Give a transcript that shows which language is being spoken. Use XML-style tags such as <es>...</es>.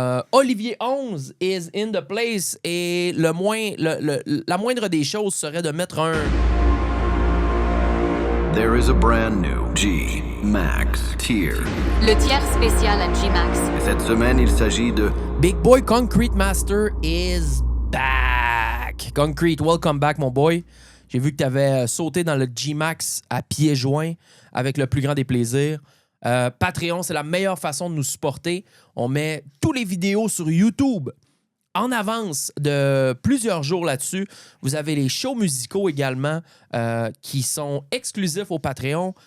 <fr>Olivier 11</fr> <en>is in the place.</en> <fr>Et la moindre des choses serait de mettre un...</fr> <en>There is a brand new G-Max tier.</en> <fr>Le tiers spécial à G-Max. Cette semaine, il s'agit de...</fr> <en>Big Boy Concrete Master is back. Concrete, welcome back,</en> <fr>mon boy. J'ai vu que tu avais sauté dans le G-Max à pieds joints avec le plus grand des plaisirs. Patreon, c'est la meilleure façon de nous supporter. On met tous les vidéos sur YouTube en avance de plusieurs jours là-dessus. Vous avez les shows musicaux également qui sont exclusifs au Patreon.</fr>